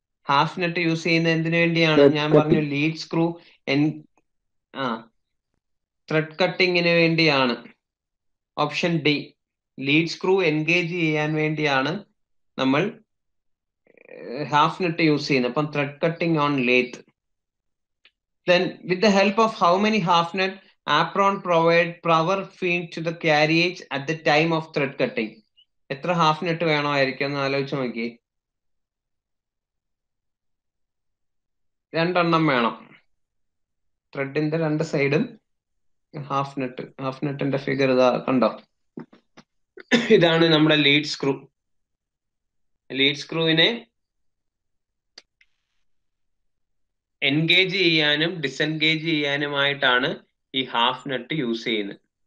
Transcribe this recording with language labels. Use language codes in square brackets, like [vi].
[ml] Half net use ചെയ്യുന്നത് എന്തിനു വേണ്ടിയാണ്? ഞാൻ പറഞ്ഞു ലീഡ് സ്ക്രൂ ത്രെഡ് കട്ടിങ്ങിന് വേണ്ടിയാണ്. Option D, lead screw engage ചെയ്യാൻ വേണ്ടിയാണ് നമ്മൾ ഹാഫ് നെറ്റ് യൂസ് ചെയ്യുന്നത്. [en] അപ്പം thread cutting on lathe. Then with the help of how many half net apron provide power feed to the carriage at the time of thread cutting? [ml] എത്ര half net വേണമായിരിക്കും എന്ന് ആലോചിച്ച് നോക്കി. 2 വേണം. ത്രെഡിന്റെ 2 സൈഡും half നെറ്റിന്റെ ഫിഗർ ഇതാ കണ്ടോ. ഇതാണ് നമ്മുടെ ലീഡ് സ്ക്രൂ. ലീഡ് സ്ക്രൂവിനെ എൻഗേജ് ചെയ്യാനും ഡിസെൻഗേജ് ചെയ്യാനുമായിട്ടാണ് ഈ ഹാഫ് നെറ്റ് യൂസ് ചെയ്യുന്നത്.